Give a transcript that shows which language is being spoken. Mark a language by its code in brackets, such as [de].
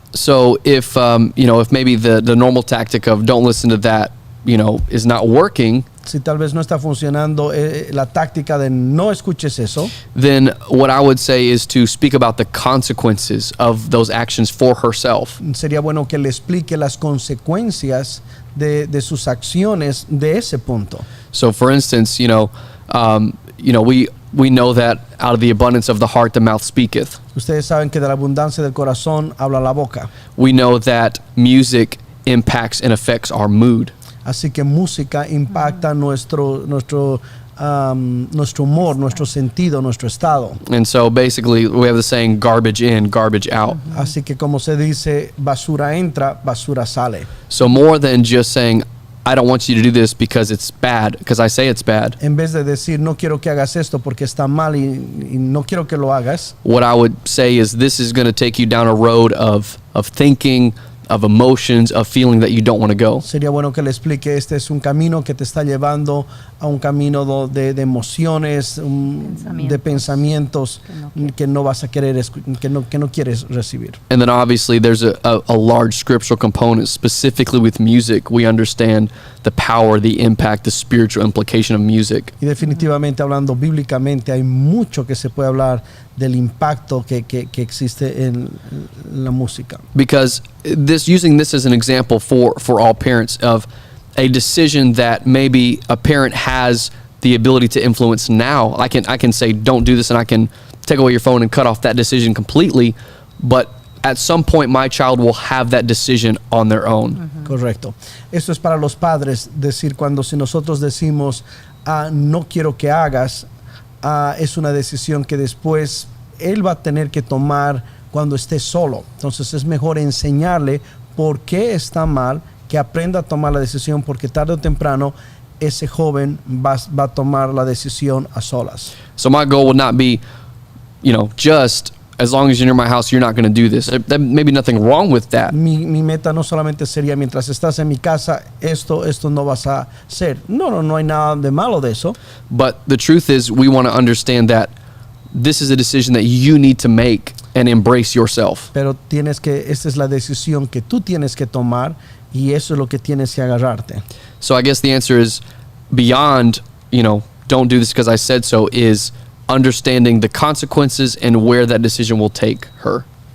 [en] So if maybe the normal tactic of don't listen to that, is not working, [es] Si tal vez no está funcionando la táctica de no escuches eso, [en] then what I would say is to speak about the consequences of those actions for herself. [es] sería bueno que le explique las consecuencias de sus acciones de ese punto. [en] So for instance, we know that out of the abundance of the heart the mouth speaketh. [es] Ustedes saben que de la abundancia del corazón habla la boca. [en] We know that music impacts and affects our mood. [es] Así que música impacta nuestro humor, nuestro sentido, nuestro estado. [en] And so basically we have the saying garbage in, garbage out. [es] Así que como se dice, basura entra, basura sale. [en] So more than just saying, I don't want you to do this because it's bad, because I say it's bad. [es] En vez de decir, no quiero que hagas esto porque está mal y no quiero que lo hagas, [en] What I would say is this is going to take you down a road of thinking, of emotions, of feeling that you don't want to go. [es] sería bueno que le explique, este es un camino que te está llevando a un camino de emociones, de pensamientos que no vas a querer, que no quieres recibir. [en] And then obviously there's a large scriptural component. Specifically with music, we understand the power, the impact, the spiritual implication of music. [es] Y definitivamente hablando bíblicamente hay mucho que se puede hablar del impacto que existe en la música. [en] Because using this as an example for all parents of a decision that maybe a parent has the ability to influence now. I can say don't do this, and I can take away your phone and cut off that decision completely, but at some point my child will have that decision on their own. [es] Correcto. Esto es para los padres, decir si nosotros decimos no quiero que hagas, es una decisión que después él va a tener que tomar cuando esté solo. Entonces es mejor enseñarle por qué está mal, que aprenda a tomar la decisión, porque tarde o temprano ese joven va a tomar la decisión a solas. [en] So my goal would not be, just as long as you're near my house, you're not going to do this. There may be nothing wrong with that. [es] Mi meta no solamente sería mientras estás en mi casa, esto no vas a hacer. No hay nada de malo de eso. [en] But the truth is, we want to understand that this is a decision that you need to make and embrace yourself. [es] Pero esta es la decisión que tú tienes que tomar y eso es lo que tienes que agarrarte. [en] So I guess the answer is beyond, don't do this because I said so, is understanding the consequences and where that decision will take her.